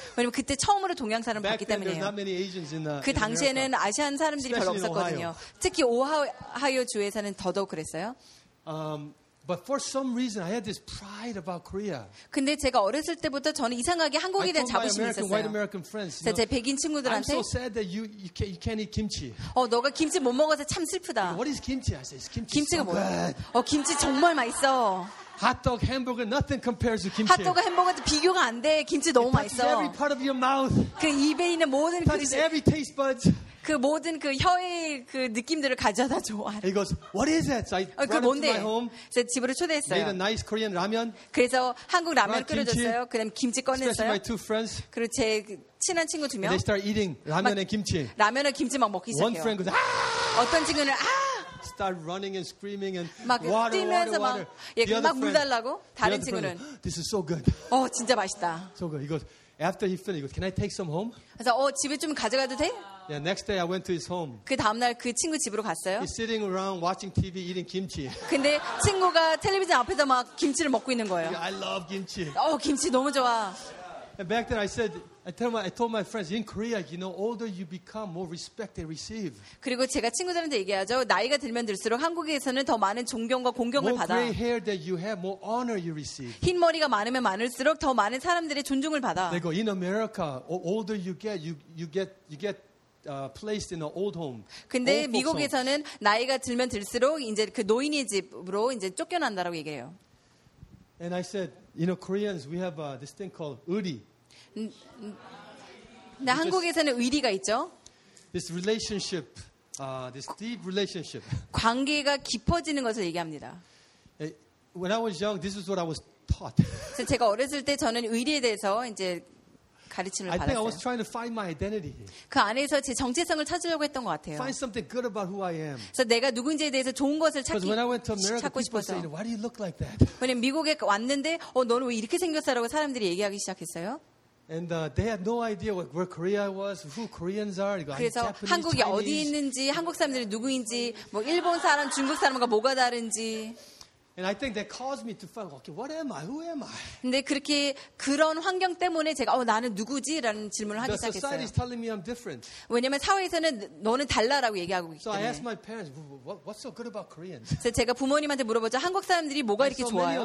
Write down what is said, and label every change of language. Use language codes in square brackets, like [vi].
[ko] 왜냐면 그때 처음으로 동양 사람을 [en] Back [ko] 봤기 때문에요. [en] There's not many Asians in America. [ko] 그 당시에는 아시안 사람들이 별로 없었거든요. 특히 오하이오 주에서는 더더욱 그랬어요. [en] But for some reason, I had this pride about Korea. [ko] 근데 제가 어렸을 때부터 저는 이상하게 한국에 대한 자부심이 있었어요. [en] White American friends, you know, [ko] 제 백인 친구들한테. [en] I'm so sad that you can't eat kimchi. [ko] 너가 김치 못 먹어서 참 슬프다. [en] What is kimchi? I said, kimchi. [ko] 김치가 [en] so [ko] 뭐야? 김치 정말 맛있어. [en] Hotdog, hamburger, nothing compares to kimchi. [ko] 핫도그 햄버거도 비교가 안 돼. 김치 너무 맛있어. [en] It touches every part of your mouth. [ko] 그 입에 있는 모든 [en] It touches every taste buds. [ko] 그 모든 그 혀의 그 느낌들을 가져다 줘. [en] He goes, what is that? So I brought it to my home. [ko] 제 집으로 초대했어요. [en] Made a nice Korean ramen. [ko] 그래서 한국 라면 끓여줬어요. 그다음 김치 꺼냈어요. [en] Especially my two friends. [ko] 그리고 제 친한 친구 두 명. [en] They start eating [ko] 라면에 김치. 라면을 김치 막 먹기 시작해요. [en] One friend goes, ah! [ko] 어떤 친구는 아! [en] Start running and screaming and [ko] 막 [en] water, [ko] 뛰면서 [en] water, [ko] 막 [en] water. [ko] 예, 막 물 달라고 다른 친구는 [en] This is so good. [ko] 진짜 맛있다. [en] So good. He goes, after he finished, he goes, can I take some home? [ko] 그래서 집에 좀 가져가도 돼? [en] Yeah, next day I went to his home. [ko] 그 다음 날 그 친구 집으로 갔어요. [en] He's sitting around watching TV eating kimchi. [ko] 근데 친구가 텔레비전 앞에서 막 김치를 먹고 있는 거예요. [en] I love kimchi. [ko] 김치 너무 좋아. [en] And back then I said I told my friends in Korea, you know, older you become, more respect they receive. [ko] 그리고 제가 친구들한테 얘기하죠. 나이가 들면 들수록 한국에서는 더 많은 존경과 공경을 받아. [en] More gray hair that you have, more honor you receive. [ko] 흰 머리가 많으면 많을수록 더 많은 사람들의 존중을 받아. [en] They go, in America, older you get, you get placed in an old home. [ko] 근데 미국에서는 나이가 들면 들수록 이제 그 노인의 집으로 이제 쫓겨난다라고 얘기해요. [en] And I said, you know, Koreans, we have this thing called 의리. [ko] 나 한국에서는 의리가 있죠. [en] This relationship, this deep relationship. [ko] 관계가 깊어지는 것을 얘기합니다. [en] When I was young, this is what I was taught. [ko] 제가 어렸을 때 저는 의리에 대해서 이제 가르침을 받았어요. [en] I think I was trying to find my identity. [ko] 그 안에서 제 정체성을 찾으려고 했던 것 같아요. [en] Find something good about who I am. [ko] 그래서 내가 누군지에 대해서 좋은 것을 찾고 싶어서. [en] Why do you look like that? [ko] 왜냐면 미국에 왔는데 너는 왜 이렇게 생겼어라고 사람들이 얘기하기 시작했어요. [en] And they had no idea where Korea was, who Koreans are. [ko] 그래서 [en] Japanese, [ko] 한국이 [en] Chinese. [ko] 어디 있는지, 한국 사람들이 누구인지, 뭐 일본 사람, 중국 사람과 뭐가 다른지. [en] And I think that caused me to find, okay, what am I? Who am I? [ko] 근데 그렇게 그런 환경 때문에 제가 나는 누구지라는 질문을 하기 시작했어요. [en] The society is telling me I'm different. [ko] 왜냐면 사회에서는 너는 달라라고 얘기하고 있기 때문에. [en] So I asked my parents, what's so good about Koreans? [ko] 그래서 제가 부모님한테 물어보죠. 한국 사람들이 뭐가 이렇게 좋아요?